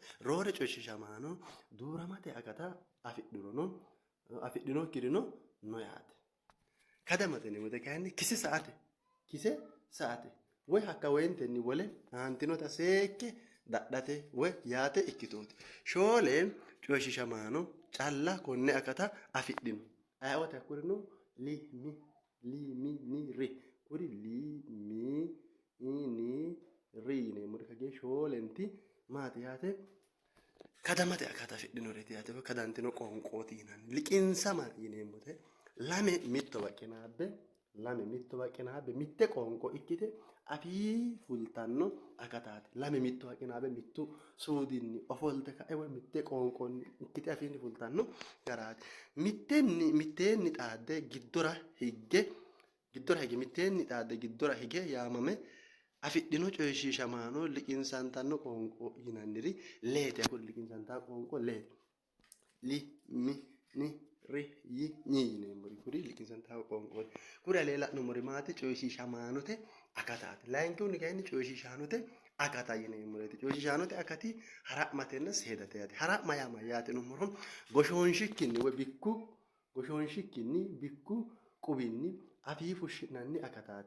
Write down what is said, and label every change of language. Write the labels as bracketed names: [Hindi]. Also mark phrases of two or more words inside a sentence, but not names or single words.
[Sidamo] Roore coyshiishamaano duuramate akata afidhinokkirino no yaate. Kadamate yineemmote kayinni kise sa'ate woy hakka woyintenni wole aantinota seekke dadhate woy yaate ikkitooti. Shoole coyshiishamaano calla konne akata afidhino. Ayeote hakkurino? Li, mi, ni, ri. Kuri li, mi, ni, ri yineemmori kagee shoolenti maati yaate? Kadamate akata afidhinoreeti yaate. Kadantino qoonqooti yinanni. Liqinsama yineemmote lame mittowa qinaabbe mitte qoonqo ikkite afii fultanno akataati. Lame mittowa qinaabbe mittu suudinni ofolte ka'e woy mitte qoonqonni ikkite afiinni fultanno garaati. Mitteenni xaadde giddora hige yaamame afidhino coyshiishamaano liqinsantanno qoonqo yinanniri leete. Kuri liqinsantaa qoonqo leete. Li, mi, ni, ri, yi, nyi yineemmori kuri liqinsantaa qoonqooti. Kuri alee la'nummori maati? Coyshiishamaanote akataati. Layinkihunni kayinni coyshiishaanote akata yineemmoreeti. Coyshiishaanote akati hara'matenna seedate yaate. Hara'ma yaa mayyaate yinummoro goshoonshikkinni woy bikku quwinni afii fushshi'nanni akataati.